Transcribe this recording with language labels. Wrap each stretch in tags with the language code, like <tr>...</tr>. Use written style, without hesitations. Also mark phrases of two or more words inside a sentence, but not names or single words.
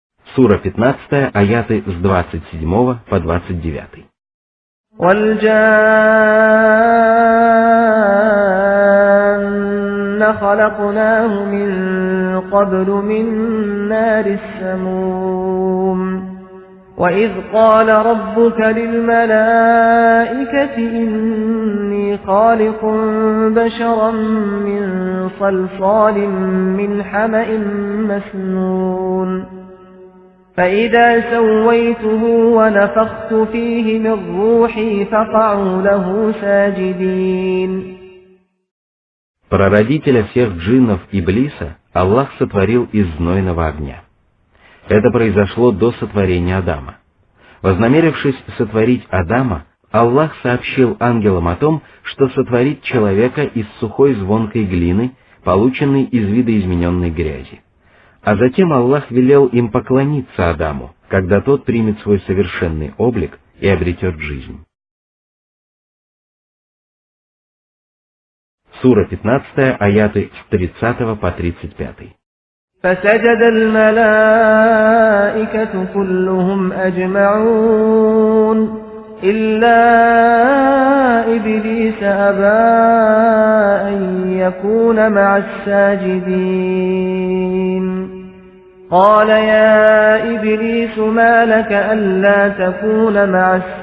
<ru>Сура 15, аяты с 27 по 29.</ru> <ar>وَالْجَانَّ خَلَقْنَاهُ مِن قَبْلُ مِن نَّارِ السَّمُومِ وَإِذْ قَالَ رَبُّكَ لِلْمَلَائِكَةِ إِنِّي خَالِقٌ بَشَرًا مِّن صَلْصَالٍ مِّنْ حَمَإٍ مَّسْنُونٍ فَإِذَا سَوَّيْتُهُ وَنَفَخْتُ فِيهِ مِن رُّوحِي فَقَعُوا لَهُ سَاجِدِينَ.</ar> <ru>Прародителя всех джиннов Иблиса Аллах сотворил из знойного огня. Это произошло до сотворения Адама. Вознамерившись сотворить Адама, Аллах сообщил ангелам о том, что сотворит человека из сухой звонкой глины, полученной из видоизмененной грязи. А затем Аллах велел им поклониться Адаму, когда тот примет свой совершенный облик и обретет жизнь. Сура 15, аяты с 30 по 35.</ru> <ar>فسجد الملائكة كلهم أجمعون إلا إبليس أبى أن يكون مع الساجدين قال يا إبليس ما لك ألا تكون مع</ar>